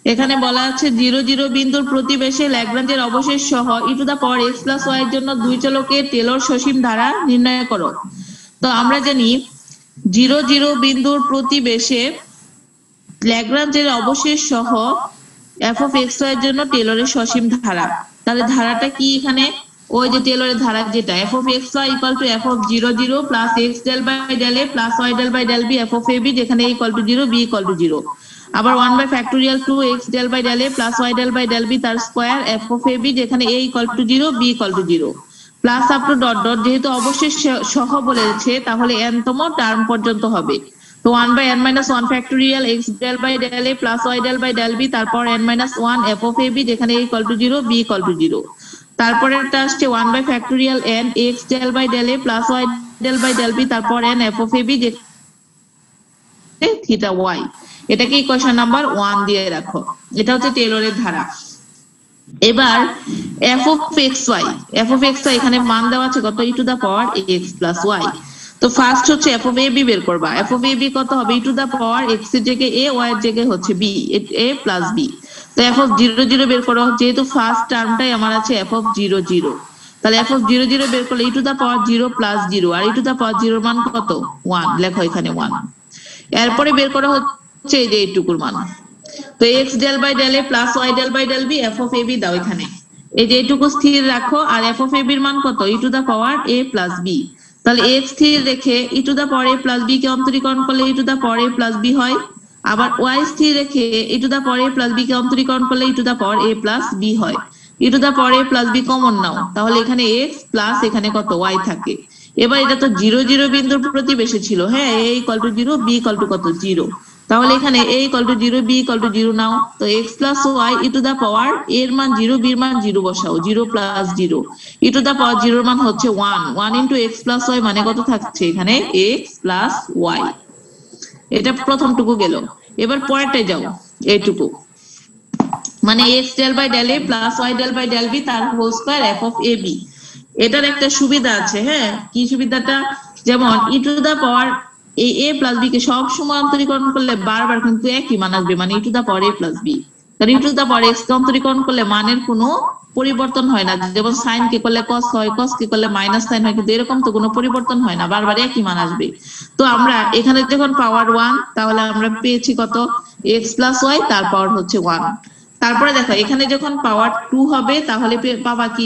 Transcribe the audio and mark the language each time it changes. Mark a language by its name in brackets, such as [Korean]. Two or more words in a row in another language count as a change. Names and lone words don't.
[Bangla] এখানে বলা আছে 0 0 বিন্দুর প্রতিবেশে ল্যাগ্রাঞ্জের অবশেষ সহ [English] e to the power x plus y [Bangla] এর জন্য দুই চলকের টেলর সসীম ধারা নির্ণয় করো। তো আমরা জানি 0 0 বিন্দুর প্রতিবেশে ল্যাগ্রাঞ্জের অবশেষ সহ [English] f of x y [Bangla] এর জন্য টেলরের সসীম ধারা। তাহলে ধারাটা কি এখানে? ওই যে টেলরের ধারা যেটা [English] f of x y equal to f of 0 0 plus x del by del a plus y del by del b f of a b, [Bangla] যেখানে [English] a equal to 0 b equal to 0। [Bangla] আবার [English] 1 by factorial 2x del by del a plus y del by del b [Bangla] তার স্কয়ার [English] f of a b, [Bangla] যেখানে [English] a equal to 0 b equal to 0 plus up to dot dot, [Bangla] যেহেতু অবশেষ সহ বলেছে তাহলে n তম টার্ম পর্যন্ত হবে। তো [English] 1 by n minus 1 factorial x del by del a plus y del by del b [Bangla] তারপর [English] n minus 1 f of a b, [Bangla] যেখানে [English] a equal to 0 b equal to 0। [Bangla] তারপরে এটা আসছে [English] 1 by factorial n x del by del a plus y del by del b [Bangla] তারপর [English] n f of a b, [Bangla] যেখানে থিটা [English] y। [Bangla] এটাকে [English] equation number 1 [Bangla] দিয়ে রাখো। এটা হচ্ছে টেলরের ধারা। এবার [English] f of xy, [Bangla] এখানে মান দেওয়া আছে কত? [English] e to the power x plus y. [Bangla] তো ফার্স্ট হচ্ছে [English] f of ab [Bangla] বের করবা। [English] f of ab [Bangla] কত হবে? [English] e to the power [Bangla] x এর জায়গায় a, y এর জায়গায় হচ্ছে b, [English] a plus b। [Bangla] তো [English] f of 0 0 [Bangla] বের করো, যেহেতু ফার্স্ট টার্মটাই আমার আছে [English] f of 0 0, [Bangla] তাহলে [English] f of 0 0 [Bangla] বের করলে [English] e to the power 0 plus 0, [Bangla] আর [English] e to the power 0 [Bangla] মান কত? 1, লেখো এখানে 1। এরপরে বের করা হচ্ছে এই যে এইটুকুর মান। [English] তো x del by del a plus y del by del b f of ab দাও এখানে, [Bangla] এই যে এইটুকু স্থির রাখো। আর [English] f of ab [Bangla] এর মান কত? [English] e to the power a plus b. [Bangla] তাহলে x স্থির রেখে [English] e to the power a plus b [Bangla] কে অন্তরীকরণ করলে [English] e to the power a plus b [Bangla] হয়। আবার y স্থির রেখে [English] e to the power a plus b [Bangla] কে অন্তরীকরণ করলে [English] e to the power a plus b [Bangla] হয়। [English] e to the power a plus b [Bangla] কমন নাও, তাহলে এখানে [English] x plus [Bangla] এখানে কত? y থাকে। এবার এটা তো 0 0 বিন্দুর প্রতিবেশে ছিল, হ্যাঁ, [English] a equal to 0 b equal to [Bangla] কত? 0। তাহলে এখানে [English] a equal to 0 b equal to 0 [Bangla] নাও। তো [English] x plus y e to the power [Bangla] এর মান [English] 0 [Bangla] b এর মান 0 বসাও, [English] 0 plus 0 e to the power 0 [Bangla] এর মান হচ্ছে [English] 1, 1 into x plus y [Bangla] মানে কত থাকছে এখানে? [English] x plus y। [Bangla] এটা প্রথমটুকু গেল। এবার পরেরটায় যাও, এইটুকু মানে [English] x del by del a plus y del by del b [Bangla] তার হোল স্কয়ার [English] f of ab। [Bangla] এটার একটা সুবিধা আছে, হ্যাঁ, কি সুবিধাটা? যেমন [English] e to the power [Bangla] এই [English] a plus b [Bangla] কে সব সময় অন্তরীকরণ করলে বারবার কিন্তু একই মান আসবে, মানে [English] e to the power a plus b। [Bangla] তাহলে [English] e to the power x [Bangla] কে অন্তরীকরণ করলে মানের কোনো পরিবর্তন হয় না, যেমন sin কে করলে cos হয়, cos কে করলে [English] minus sin [Bangla] হয়, কিন্তু এরকম তো কোনো পরিবর্তন হয় না, বারবার একই মান আসবে। তো আমরা এখানে যখন পাওয়ার 1, তাহলে আমরা পেয়েছি কত? [English] x plus y [Bangla] তার পাওয়ার হচ্ছে 1। তারপরে দেখো এখানে যখন পাওয়ার 2 হবে তাহলে পাবা কি?